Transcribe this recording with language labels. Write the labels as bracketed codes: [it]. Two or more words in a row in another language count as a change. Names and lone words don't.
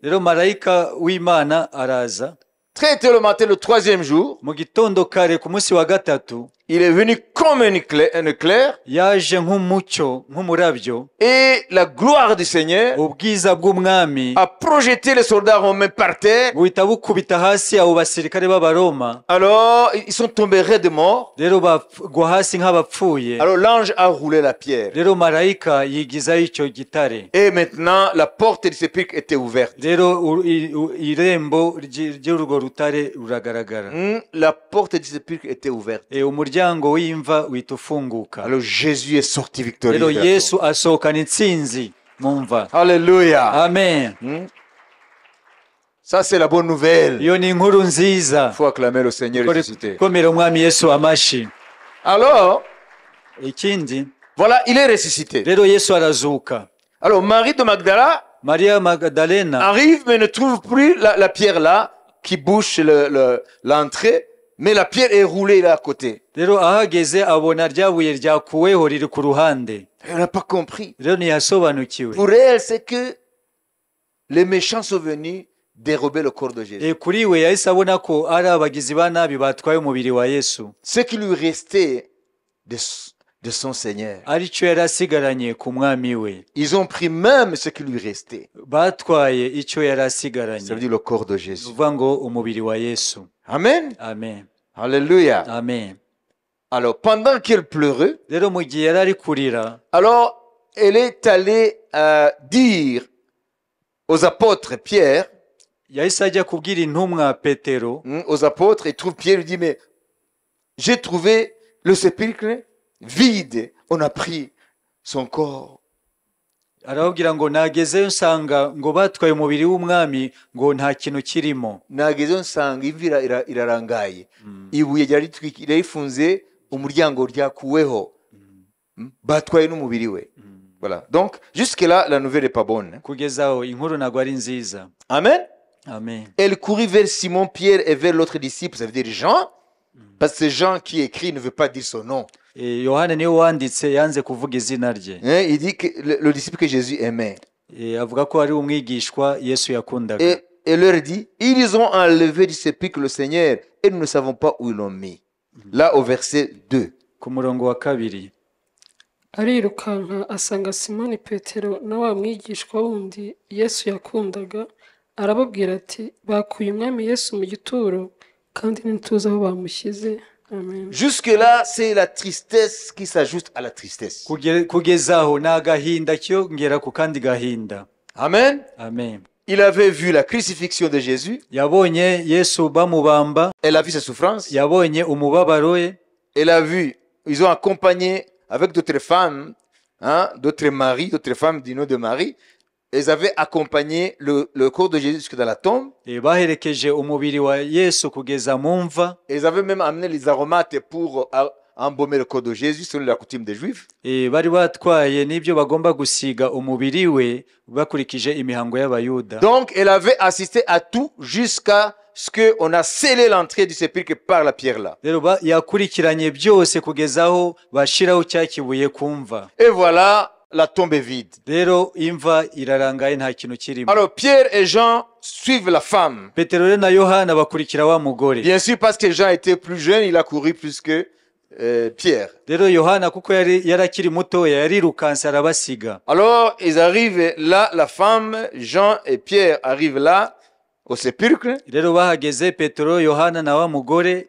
[rw] Rero marayika w'Imana araza. [fr] Très tôt le matin, le 3e jour, [rw] Mu gitondo kare ku munsi wa gatatu, [fr] il est venu comme un éclair, [rw] yaje nk'umucyo, nk'umurabyo, [fr] et la gloire du Seigneur [rw] ubwiza bw'umwami [fr] a projeté les soldats romains par terre. [rw] buhita bukubita hasi abo basirikare b'abaroma. [fr] Alors, ils sont tombés raides morts. [rw] Rero bagwa hasi nk'abapfuye. [fr] Alors, l'ange a roulé la pierre. [rw] Rero marayika yigizayo icyo gitare. [fr] Et maintenant, la porte du sépulcre était ouverte. [rw] Rero irembo ry'urwo rutare ruragaragara. [fr] La porte du sépulcre était ouverte. [rw] Umuryango w'imva uhita ufunguka. [fr] Alors, Jésus est sorti victorieux. [rw] Rero Yesu asohokana intsinzi mu mva. Alléluia. Amen. [fr] Ça, c'est la bonne nouvelle. [rw] Iyo ni inkuru nziza. [fr] Il faut acclamer le Seigneur ressuscité. [rw] Komera umwami Yesu amashi. [fr] Alors, [rw] Ikindi, [fr] voilà, il est ressuscité. [rw] rero Yesu arazuka. [fr] Alors, Marie de Magdala [rw] Maria Magdalena [fr] arrive mais ne trouve plus la pierre là qui bouche l'entrée, mais la pierre est roulée là à côté. [rw] rero ahageze abona ryabuye ryakuweho riri ku ruhande. [fr] Elle n'a pas compris. [rw] Rero ntiyasobanukiwe. [fr] Pour elle, c'est que les méchants sont venus dérober le corps de Jésus. [rw] Kuri we yahise abona ko ari abagizi ba nabi batwaye umubiri wa Yesu. [fr] Ce qui lui restait de son Seigneur. [rw] Aricyo yari asigaranye ku mwami we. [fr] Ils ont pris même ce qui lui restait. [rw] Batwaye icyo yari asigaranye. [fr] Ça veut dire le corps de Jésus. [rw] Uvuga ngo umubiri wa Yesu. Amen. Amen. Alléluia. Amen. [fr] Alors, pendant qu'elle pleurait, [rw] Rero mu gihe yari ari kurira, [fr] alors elle est allée dire aux apôtres Pierre, [rw] yahise ajya kubwira intumwa Petero, [fr] aux apôtres, et trouve Pierre lui dit, mais j'ai trouvé le sépulcre vide, on a pris son corps. [rw] arababwira ngo nagezeyo nsanga ngo batwaye umubiri w'umwami ngo nta kintu kirimo. Nagezeyo nsanga imvi irarangaye, ibuye ryari rifunze, umuryango ryakuweho, batwaye n'umubiri we. [fr] Voilà. Donc, jusque-là, la nouvelle n'est pas bonne. [rw] Kugezaho inkuru ntabwo ari nziza. Amen. Amen. [fr] Elle courut vers Simon Pierre et vers l'autre disciple, ça veut dire Jean, parce que Jean qui écrit ne veut pas dire son nom. [rw] Yohana niwe wanditse yanze kuvuga izina rye. [fr] Il dit que le disciple que Jésus aimait. [rw] Avuga ko ari umwigishwa Yesu yakundaga. [fr] Et leur dit, ils ont enlevé du sépulcre le Seigneur et nous ne savons pas où ils l'ont mis. Là au verset 2. [rw] Ku murongo wa kabiri. Arirukanka asanga Simoni Petero na wa mwigishwa wundi Yesu yakundaga, arababwira ati bakuye umwami Yesu mu gituro kandi ntituzi aho bamushyize. Amen. [fr] Jusque-là, c'est la tristesse qui s'ajoute à la tristesse. [rw] Kugezaho ni agahinda kiyongera ku kandi gahinda. Amen. Amen. [fr] Il avait vu la crucifixion de Jésus. [rw] Yabonye Yesu bamubamba. [fr] Elle a vu ses souffrances. [rw] Yabonye umubabaro we. [fr] Elle a vu, ils ont accompagné avec d'autres femmes, d'autres maris, d'autres femmes du nom de Marie. Ils avaient accompagné le corps de Jésus jusque dans la tombe. [rw] Baherekeje umubiri wa Yesu kugeza mu mva. [fr] Ils avaient même amené les aromates pour embaumer le corps de Jésus selon la coutume des Juifs. [rw] Bari batwaye n'ibyo bagomba gusiga umubiri we bakurikije imihango y'Abayuda. [fr] Donc elle avait assisté à tout jusqu'à ce qu'on a scellé l'entrée du sépulcre par la pierre là. [rw] Rero yakurikiranye byose kugezaho bashiraho cya kibuye kumva. [fr] Et voilà, la tombe est vide. [rw] Rero imva irarangaye nta kintu kirimo. [fr] Alors Pierre et Jean suivent la femme. [rw] Petero na Yohana bakurikira wa mugore. [fr] Bien sûr, parce que Jean était plus jeune, il a couru plus que Pierre. [rw] Rero Yohana kuko yarakiri mutoya yarirukanse arabasiga. [fr] Alors ils arrivent là, la femme, Jean et Pierre arrivent là au sépulcre, [rw] rero bahageze petero yohana na wa mugore